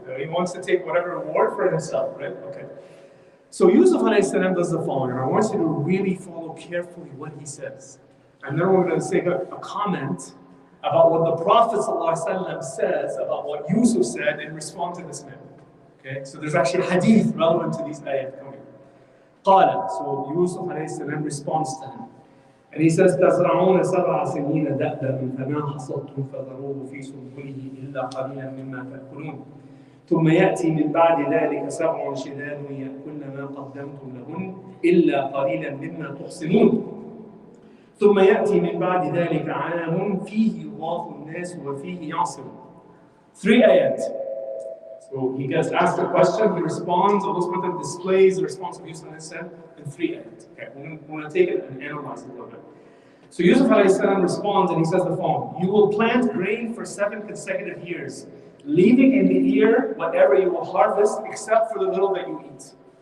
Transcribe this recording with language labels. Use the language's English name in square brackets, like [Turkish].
[English] He wants to take whatever reward for himself, right? Okay. So Yusuf does the following, and I want you to really follow carefully what he says. And then we're going to say a comment about what the Prophet ﷺ says about what Yusuf said in response to this man. Okay, so there's actually hadith relevant to these ayat coming. قال, so Yusuf ﷺ responds to him. And he says, [Arabic] تزرعون 7 سنين دأبا فما حصدتم فذروه في سنبله إلا قليلا مما تأكلون ثم يأتي من بعد ذلك 7 شداد يأكلن ما قدمتم لهن إلا قليلا مما تحصنون ثم يأتي من بعد ذلك عام فيه يغاث الناس وفيه يعصرون. [English] 3 ayat. So he gets asked a question, he responds, Allah subhanahu wa ta'ala displays the response of Yusuf alayhi salam in 3 ayat. Okay, we're going to take it and analyze it a little bit. So Yusuf alayhi salam responds and he says the following: you will plant grain for 7 consecutive years, leaving in the ear whatever you will harvest except for the little that you eat.